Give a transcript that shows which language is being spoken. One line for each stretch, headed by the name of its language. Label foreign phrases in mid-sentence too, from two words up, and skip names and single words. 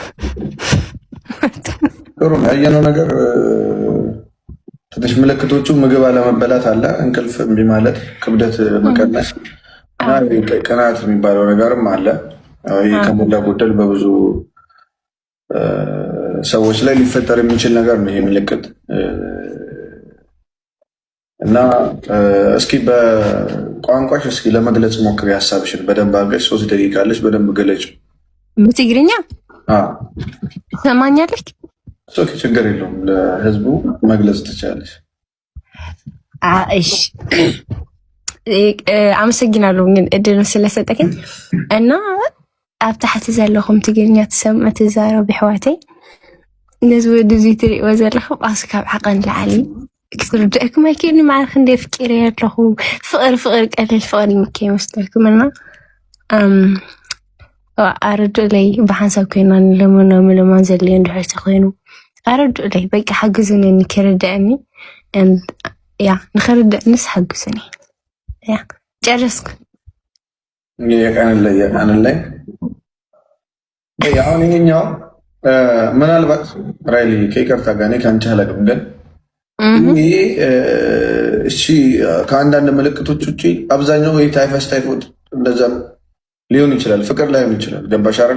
Amharic: ጥሩ ያየነው ነገር ትንሽ ምልክቶቹ ምግብ አለመበላት አለ፣ እንቅልፍ እምቢ ማለት፣ ክብደት መቀነስ እና ቅናት የሚባለው ነገርም አለ። ይህ ከሞላ ጎደል በብዙ ሰዎች ላይ ሊፈጠር የሚችል ነገር ነው ይሄ ምልክት። እና እስኪ በቋንቋሽ እስኪ ለመግለጽ ሞክሪ ሀሳብሽን በደንብ አድርገሽ 3 ደቂቃ አለሽ፣ በደንብ ገለጭ። በትግርኛ ትሰማኛለች? ችግር የለውም፣ ለህዝቡ መግለጽ ትችላለች። እሺ አመሰግናለሁ ግን እድልን ስለሰጠከኝ።
Tigrinya: እና ኣብ ታሕቲ ዘለኹም ትግርኛ ትሰምዑ ትዛረቡ ኣሕዋተይ ነዚ ወዲ እዚ ትሪእዎ ዘለኹም ኣስካብ ዓቐን ላዕሊ ክትርድአኩም ኣይክእልኒ ማለት ክንደይ ፍቂረ ኣለኹ። ፍቅሪ ቀሊል ፍቅሪ ከይመስለኩም እና ኣረድኡ ለይ ብሓንሳብ ኮይና ለመን ዘድልዮ እንድሕር ተኮይኑ ኣረድኡ ለይ በቂ ሓግዙኒ ንክርድአኒ ንክርድእ ንስ ሓግዙኒ። ጨረስኩ።
Amharic: የቀንላይ አሁን ይሄኛው ምናልባት ራይሊ ከይቅርታ ጋር እኔ ከአንቺ አላውቅም፣ ግን ይሄ እሺ ከአንዳንድ ምልክቶች ውጭ አብዛኛው ወይ ታይፈስ ታይፎድ እንደዛም ሊሆን ይችላል። ፍቅር ላይሆን ይችላል። ገባሽ አይደል